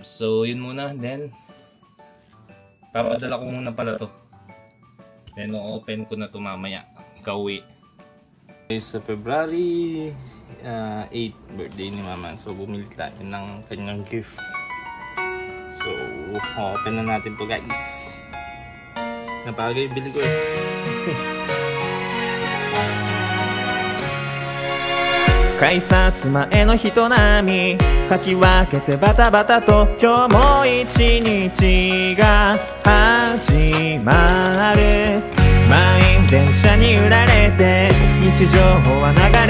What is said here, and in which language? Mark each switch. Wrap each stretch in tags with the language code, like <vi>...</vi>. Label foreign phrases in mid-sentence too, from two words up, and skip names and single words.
<tl>So yun muna, then papadala ko muna pala to, then open ko na to mamaya, kauwi. Sa February 8 birthday ni mama, so bumili tayo ng kanyang gift. So open na natin to guys. Napagay, bili ko eh.</tl> <ja>改札前の人並みかき分けてバタバタと今日も一日が始まる満員電車に揺られて日常は流れ</ja>